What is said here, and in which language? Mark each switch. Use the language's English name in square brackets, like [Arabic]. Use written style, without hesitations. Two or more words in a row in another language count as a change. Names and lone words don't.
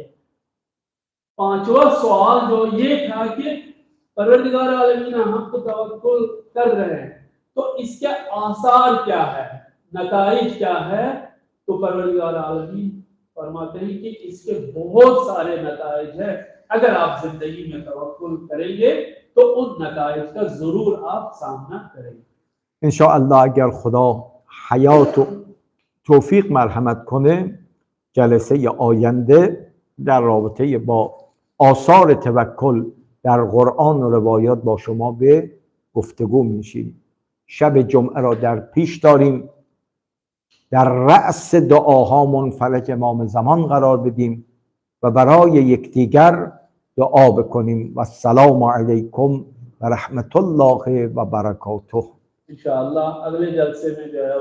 [Hindi] पांचवा सवाल जो ये था कि परवरदिगार आलमीन हम तो तवक्कुल कर रहे हैं, तो इसके आसार क्या है, नताइज क्या है? तो परवरदिगार आलमीन फरमाते हैं कि इसके बहुत सारे नताइज है। अगर आप जिंदगी में तवक्कुल करेंगे तो उन नताइज का जरूर आप सामना करेंगे. [Persian] انشاءالله اگر خدا حیات و توفیق مرحمت کنه جلسه آینده در رابطه با آثار توکل در قرآن و روایات با شما به گفتگو میشیم. شب جمعه را در پیش داریم، در رأس دعاهامون فلک امام زمان قرار بدیم و برای یکدیگر دعا بکنیم. و السلام علیکم و رحمت الله و برکاته. [Hindi] इंशाअल्लाह अगले जलसे में जो है